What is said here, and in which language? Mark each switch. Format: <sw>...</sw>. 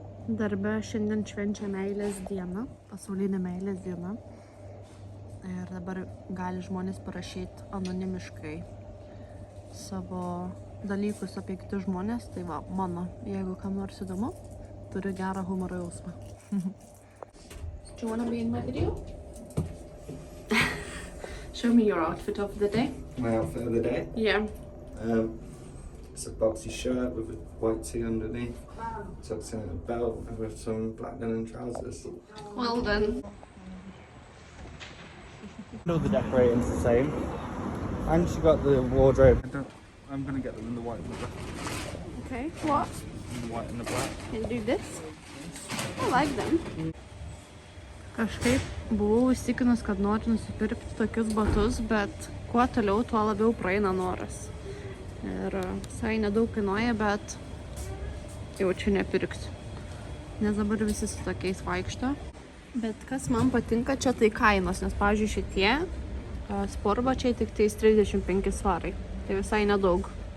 <lt>Darbe šiandien švenčia meilės diena, pasaulinė meilės diena. Ir dabar gali žmonės parašyti anonimiškai savo dalykus apie kitus žmonės. Tai va, mano, jeigu kam nors įdomu, turiu gerą humoro jausmą.</lt> <en>Do you want to be in my video? Show me your outfit of the day. My outfit of the day? Yeah. It's a boxy shirt with a white tee underneath. Tucks in a belt with some black linen trousers. Well done. All the decorating's the same. And she got the wardrobe. I'm gonna get them in the white and the black. Okay, what? In the white and the black. Can you do this? I like them.</en> <lt>Kažkaip buvau įsitikinus, kad noriu nusipirkti tokius batus, bet kuo toliau, tuo labiau praeina noras. Ir visai nedaug kainuoja, bet jau čia nepirksiu. Nes dabar visi su tokiais vaikšto. Bet kas man patinka čia, tai kainos, nes, pavyzdžiui, šitie sportbačiai tik tais 35 svarai. Tai visai nedaug.</lt>